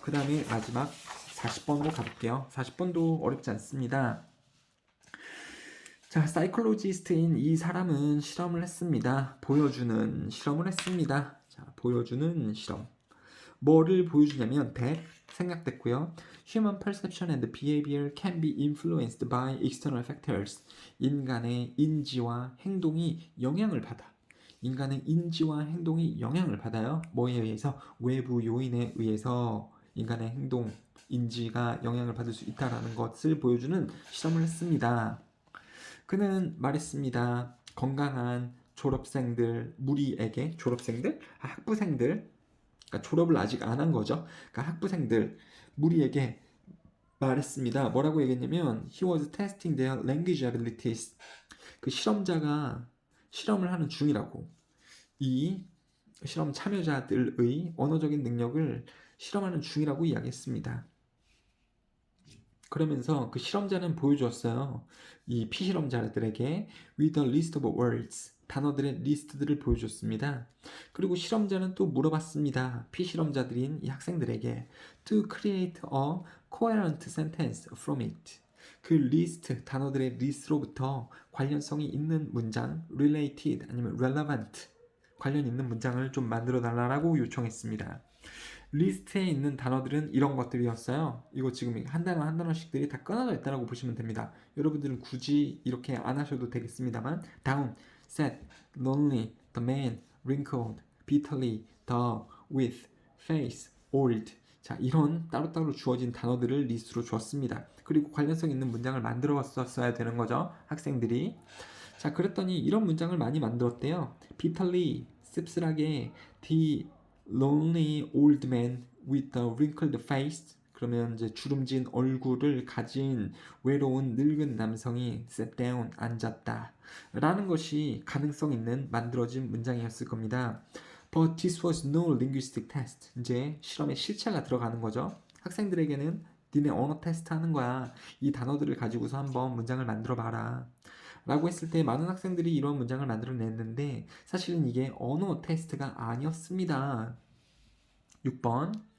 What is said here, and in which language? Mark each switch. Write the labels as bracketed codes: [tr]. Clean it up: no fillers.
[ko] 그 다음에 마지막 40번으로 가볼게요. 40번도 어렵지 않습니다. 자, 사이콜로지스트인 이 사람은 실험을 했습니다. 보여주는 실험을 했습니다. 자, 보여주는 실험. 뭐를 보여주냐면 that 생략됐고요. [en] Human perception and behavior can be influenced by external factors. [ko] 인간의 인지와 행동이 영향을 받아. 인간의 인지와 행동이 영향을 받아요. 뭐에 의해서? 외부 요인에 의해서 인간의 행동, 인지가 영향을 받을 수 있다는 것을 보여주는 실험을 했습니다. 그는 말했습니다. 건강한 졸업생들 무리에게 졸업생들? 학부생들? 그러니까 졸업을 아직 안 한 거죠. 그러니까 학부생들 무리에게 말했습니다. 뭐라고 얘기했냐면 [en] he was testing their language abilities. [ko] 그 실험자가 실험을 하는 중이라고. 이 실험 참여자들의 언어적인 능력을 실험하는 중이라고 이야기했습니다. 그러면서 그 실험자는 보여주었어요. 이 피실험자들에게 [en] with a list of words, [ko] 단어들의 리스트들을 보여줬습니다. 그리고 실험자는 또 물어봤습니다. 피실험자들인 이 학생들에게 [en] to create a coherent sentence from it. [ko] 그 리스트, 단어들의 리스트로부터 관련성이 있는 문장, related 아니면 relevant, 관련 있는 문장을 좀 만들어 달라고 요청했습니다. 리스트에 있는 단어들은 이런 것들이었어요. 이거 지금 한 단어 한 단어씩들이 다 끊어져 있다고 보시면 됩니다. 여러분들은 굳이 이렇게 안 하셔도 되겠습니다만 [en] down, sad, lonely, the man, wrinkled, bitterly, the, with, face, old. [ko] 자, 이런 따로따로 주어진 단어들을 리스트로 주었습니다. 그리고 관련성 있는 문장을 만들어 왔어야 되는 거죠. 학생들이. 자, 그랬더니 이런 문장을 많이 만들었대요. [en] bitterly, [ko] 씁쓸하게, [en] the lonely old man with a wrinkled face. [ko] 그러면 이제 주름진 얼굴을 가진 외로운 늙은 남성이 [en] sat down, [ko] 앉았다. 라는 것이 가능성 있는 만들어진 문장이었을 겁니다. [en] But this was no linguistic test. [ko] 이제 실험에 실체가 들어가는 거죠. 학생들에게는 니네 언어 테스트 하는 거야. 이 단어들을 가지고서 한번 문장을 만들어 봐라. 라고 했을 때 많은 학생들이 이런 문장을 만들어냈는데 사실은 이게 언어 테스트가 아니었습니다. 6번.